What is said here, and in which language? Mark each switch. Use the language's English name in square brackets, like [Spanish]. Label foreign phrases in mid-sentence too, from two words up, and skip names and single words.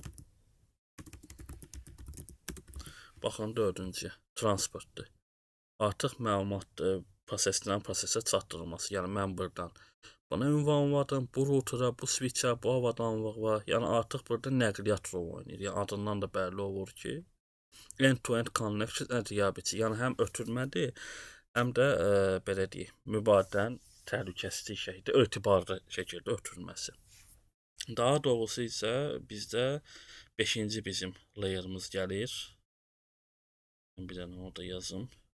[Azerbaijani] Baxın, dördüncü, transportdur. Artıq məlumatdır, prosesdən prosesə çatdırılması. Yəni, mən buradan buna ünvanladım, bu router'a, bu switch'ə, bu avadanlığa, yəni artıq burada nəqliyyat rolu oynayır. Yəni adından da bəlli olur ki, [English] end-to-end connection reliability, [Azerbaijani] yəni həm ötürmədir, həm də belə deyək, mübadilən təhlükəsizlik şəkildə, etibarlı şəkildə ötürülməsi. Daha doğrusu isə bizdə 5-ci bizim layer'ımız gəlir. Bir dənə orada yazım.